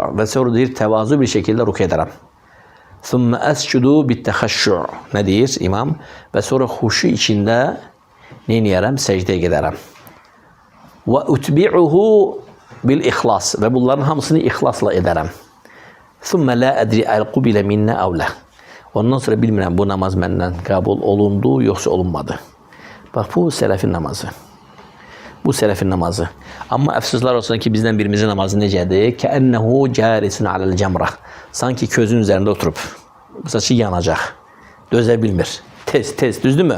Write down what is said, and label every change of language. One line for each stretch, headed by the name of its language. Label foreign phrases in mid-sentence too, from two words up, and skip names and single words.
Azerbaijani: Və sonra deyir, təvazu bir şəkildə rüku edərəm.
Arabic: ثم أسجد بالتخشع.
Azerbaijani: Nə deyir imam? Və sonra xuşu içində neyniyərəm? Səcdəyə gedərəm.
Arabic: وأتبعه بالإخلاص.
Azerbaijani: Və bunların hamısını ixlasla edərəm.
Arabic: ثم لا أدري أقبلت مني أم لا.
Azerbaijani: Ondan sonra bilmirəm bu namaz məndən qəbul olundu, yoxsa olunmadı. Bax, bu sələfin namazı. Bu sələfin namazı. Amma əfsuslar olsun ki, bizdən birimizin namazı necədir?
Arabic: كأنه جالس على الجمرة.
Azerbaijani: Sanki közün üzərində oturub. Bu saçı yanacaq. Dözə bilmir. Tez, düzdürmü?